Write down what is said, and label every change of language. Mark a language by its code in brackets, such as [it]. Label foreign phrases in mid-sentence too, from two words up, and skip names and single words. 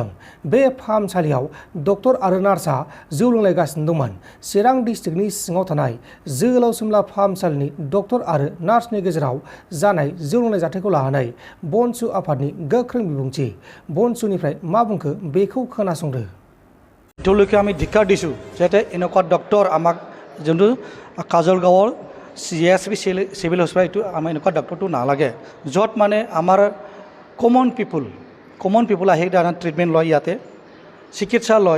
[brx] बे फाहामसालियाव डक्टर आरो नार्सआ जौ लोंलायगासिनो दंमोन। चिरां डिस्ट्रिक्टनि सिङाव थानाय जोहोलाव सिमला फाहामसालिनि डक्टर आरो नार्सनि गेजेराव जानाय जौ लोंनाय जाथायखौ लानानै बनसु आफादनि गोख्रों बिबुंथि। बनसुनिफ्राय मा बुंखो बेखौ खोनासंदो। [as] এতিয়ালৈকে আমি ধিক্কাৰ দিছোঁ যাতে এনেকুৱা ডক্টৰ আমাক যোনটো কাজলগাঁৱৰ CSB চিভিল হস্পিটেলটো আমাৰ এনেকুৱা ডক্টৰটো নালাগে, য'ত মানে আমাৰ [en] common people [as] আহি তাত ট্ৰিটমেণ্ট লয়, ইয়াতে চিকিৎসা লয়।